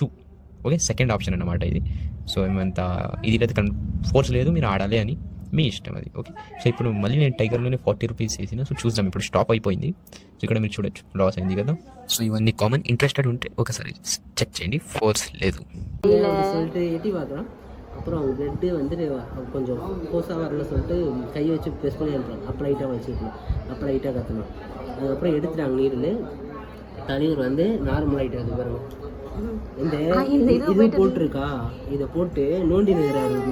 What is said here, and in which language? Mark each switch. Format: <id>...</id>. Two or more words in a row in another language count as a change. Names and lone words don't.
<te>ఓకే,</te> <en>second option</en> <te>అనమాట ఇది. సో ఏమంత ఇది లేదు, ఫోర్స్ లేదు, మీరు ఆడాలి అని మీ ఇష్టం అది. ఓకే, సో ఇప్పుడు మళ్ళీ నేను టైగర్లోనే 40 రూపీస్ వేసిన. సో చూద్దాం, ఇప్పుడు స్టాప్ అయిపోయింది. సో ఇక్కడ మీరు చూడొచ్చు లాస్ అయింది కదా. సో ఇవన్నీ కామన్. ఇంట్రెస్టెడ్ ఉంటే ఒకసారి చెక్ చేయండి, ఫోర్స్ లేదు.</te> <ta>அப்புறம் அவங்க பிளட்டு வந்துட்டு கொஞ்சம் ஃபோர்ஸாக வரல சொல்லிட்டு கையை வச்சு ப்ரெஸ் பண்ணி அனுப்புறாங்க. அப்போ லைட்டாக வச்சுக்கணும், அப்போ லைட்டாக கற்றணும். அதுக்கப்புறம் எடுத்துட்டாங்க நீரில். தண்ணீர் வந்து நார்மல் ஆகிட்டு அது பாருங்க. இந்த இது போட்டிருக்கா, இதை போட்டு நோண்டி நிற்கிறாரு.</ta>